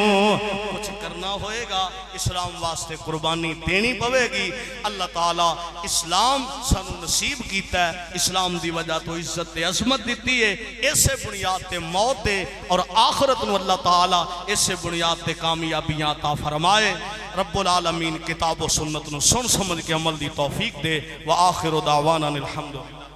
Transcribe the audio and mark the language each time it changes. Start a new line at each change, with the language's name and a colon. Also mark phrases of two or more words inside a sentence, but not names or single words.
Punjabi: کجھ کرنا ہوئے گا، اسلام واسطے قربانی دینی پوے گی. اللہ تعالیٰ اسلام سانوں نصیب کیتا ہے، اسلام دی وجہ تو عزت تے عظمت دی ہے. اسے بنیاد تے موت دے اور آخرت نوں اللہ تعالیٰ اسے بنیاد تے کامیابیاں عطا فرمائے.
Arabic: رب العالمين
Punjabi: کتاب و سنت نوں سن سمجھ کے عمل دی توفیق دے.
Arabic: وآخر دعوانا أن الحمد لله.